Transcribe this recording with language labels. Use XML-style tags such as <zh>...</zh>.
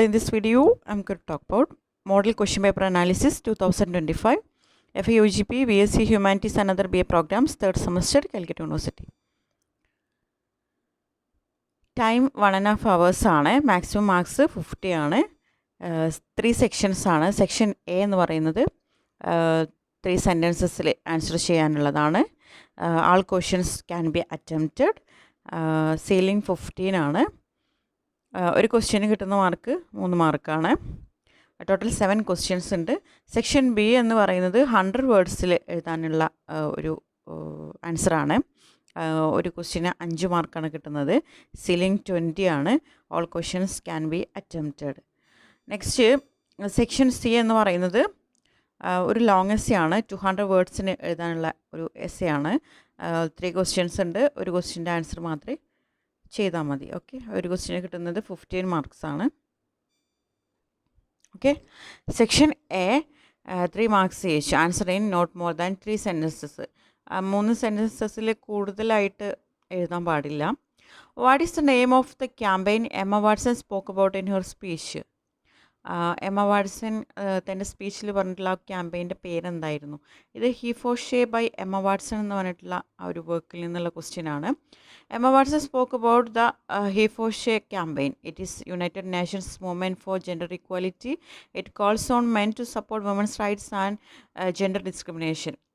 <en>In this video, I'm going to talk about Model Question Paper Analysis 2025, FAUGP, BSc Humanities and other BA programs, 3rd semester, Calicut University.</en> <ml>Time 1.5 hours ആണ്, maximum marks 50 ആണ്. 3 sections ആണ്. Section A എന്ന് പറയുന്നത് 3 sentences answer ചെയ്യാനുള്ളതാണ്.</ml> <en>All questions can be attempted.</en> <ml>Ceiling 15 ആണ്. ഒരു question കിട്ടുന്ന mark 3 മാർക്കാണ്. Total 7 questions ഉണ്ട്. സെക്ഷൻ ബി എന്ന് പറയുന്നത് 100 വേർഡ്സിൽ എഴുതാനുള്ള ഒരു ആൻസറാണ്. ഒരു ക്വസ്റ്റ്യന് 5 മാർക്കാണ് കിട്ടുന്നത്. സീലിംഗ് 20 ആണ്.</ml> <en>All questions can be attempted.</en> <ml>Next section C എന്ന് പറയുന്നത് ഒരു ലോങ് എസ്സേ ആണ്. 200 വേർഡ്സിന് എഴുതാനുള്ള ഒരു എസ്സേ ആണ്. 3 ക്വസ്റ്റ്യൻസ് ഉണ്ട്. ഒരു ക്വസ്റ്റ്യൻ്റെ ആൻസർ മാത്രമേ ചെയ്താൽ മതി. ഓക്കെ, ഒരു ക്വസ്റ്റ്യന് കിട്ടുന്നത് 15 മാർക്സ് ആണ്.</ml> <en>Okay, section A 3 marks each. Answer in not more than 3 sentences.</en> <ml>3 സെൻറ്റൻസസിൽ കൂടുതലായിട്ട് എഴുതാൻ പാടില്ല.</ml> <en>What is the name of the campaign Emma Watson spoke about in her speech?</en> <ml>Emma Watson തൻ്റെ സ്പീച്ചിൽ പറഞ്ഞിട്ടുള്ള ആ ക്യാമ്പയിൻ്റെ പേരെന്തായിരുന്നു? ഇത് ഹി ഫോർ ഷേ ബൈ എമ്മ വാട്സൺ എന്ന് പറഞ്ഞിട്ടുള്ള ആ ഒരു വർക്കിൽ നിന്നുള്ള ക്വസ്റ്റ്യൻ ആണ്.</ml> <en>Emma Watson spoke about the He for She campaign. It is United Nations movement for gender equality. It calls on men to support women's rights and gender discrimination.</en>